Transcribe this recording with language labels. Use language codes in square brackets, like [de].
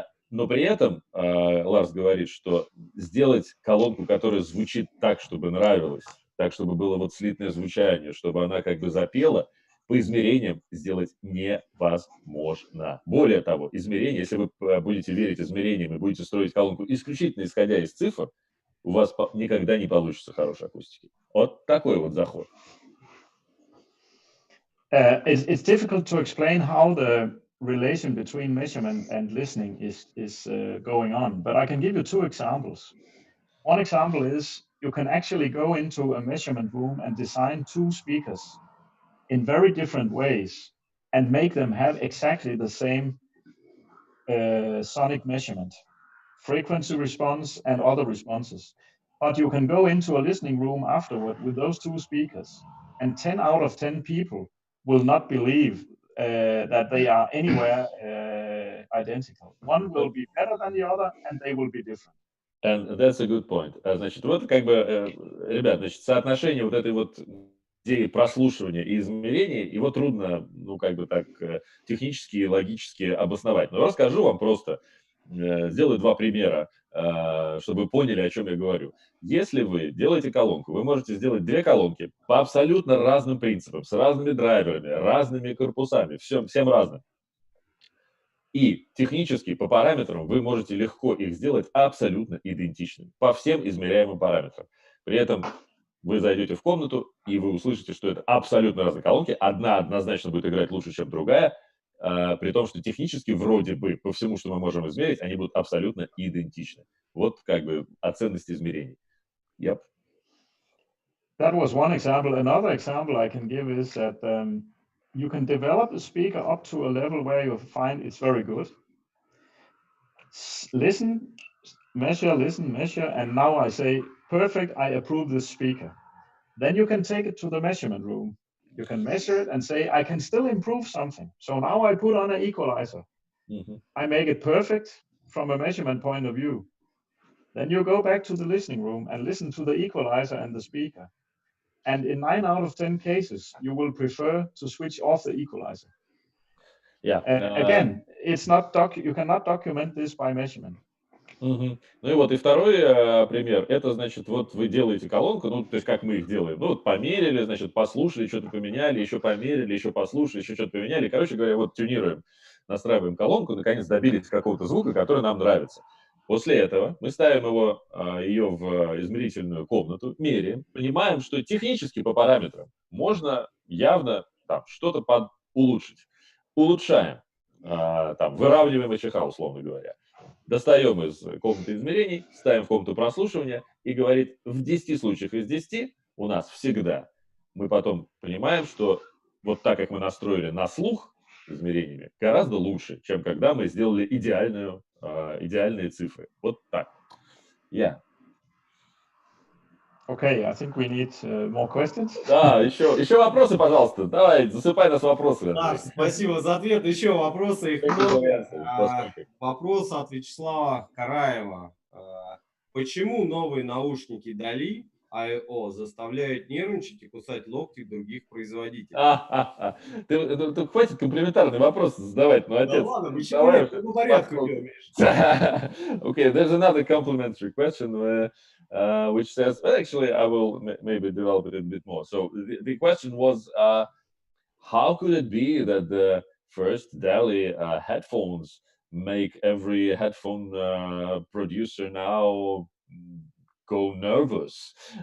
[ru] Но при этом Ларс говорит, что сделать колонку, которая звучит так, чтобы нравилось, так, чтобы было вот слитное звучание, чтобы она как бы запела, по измерениям сделать невозможно. Более того, измерения, если вы будете верить измерениям и будете строить колонку исключительно исходя из цифр, у вас никогда не получится хорошей акустики. Вот такой вот заход. [en] It's difficult to explain how the relation between measurement and listening is going on, but I can give you two examples. One example is you can actually go into a measurement room and design two speakers in very different ways and make them have exactly the same sonic measurement, frequency response and other responses. But you can go into a listening room afterward with those two speakers, and 10 out of 10 people will not believe that they are anywhere identical. One will be better than the other, and they will be different. And that's a good point. [ru] Значит, вот как бы, ребят, значит, соотношение вот этой вот идеи прослушивания и измерения, его трудно, ну, как бы так, технически и логически обосновать. Но расскажу вам просто, сделаю два примера, чтобы вы поняли, о чем я говорю. Если вы делаете колонку, вы можете сделать две колонки по абсолютно разным принципам, с разными драйверами, разными корпусами, всем разным. И технически по параметрам вы можете легко их сделать абсолютно идентичными по всем измеряемым параметрам. При этом вы зайдете в комнату, и вы услышите, что это абсолютно разные колонки. Одна однозначно будет играть лучше, чем другая, при том, что технически вроде бы по всему, что мы можем измерить, они будут абсолютно идентичны. Вот как бы о ценности измерений. [en] Yep. That was one example. Another example I can give is that you can develop the speaker up to a level where you find it's very good. Listen, measure, and now I say, perfect, I approve this speaker. Then you can take it to the measurement room. You can measure it and say, I can still improve something. So now I put on an equalizer. Mm-hmm. I make it perfect from a measurement point of view. Then you go back to the listening room and listen to the equalizer and the speaker. And in 9 out of 10 cases, you will prefer to switch off the equalizer. Yeah. Again, it's not you cannot document this by measurement. [ru] Ну и вот, и второй пример, это, значит, вот вы делаете колонку, ну, то есть как мы их делаем, ну, вот померили, значит, послушали, что-то поменяли, еще померили, еще послушали, еще что-то поменяли, короче говоря, вот тюнируем, настраиваем колонку, наконец добились какого-то звука, который нам нравится. После этого мы ставим ее в измерительную комнату, меряем, понимаем, что технически по параметрам можно явно там что-то улучшить. Улучшаем, там, выравниваем АЧХ, условно говоря. Достаем из комнаты измерений, ставим в комнату прослушивания и говорит, в 10 случаях из 10 у нас всегда. Мы потом понимаем, что вот так, как мы настроили на слух измерениями, гораздо лучше, чем когда мы сделали идеальные цифры. Вот так. [en] Yeah. [ru] Okay, I think we need more questions. Да, еще вопросы, пожалуйста. Давай, засыпай нас вопросы. Да, спасибо за ответ. Еще вопросы, их много. Вопрос от Вячеслава Караева. Почему новые наушники DALI IO заставляют нервничать и кусать локти других производителей? Ты хватит комплиментарный вопрос задавать, ну, отец. Да ладно, почему по порядку делаешь? [en] Okay, there's another complimentary question which says, well, actually, I will maybe develop it a bit more. So the question was, how could it be that the first DALI headphones make every headphone producer now go nervous?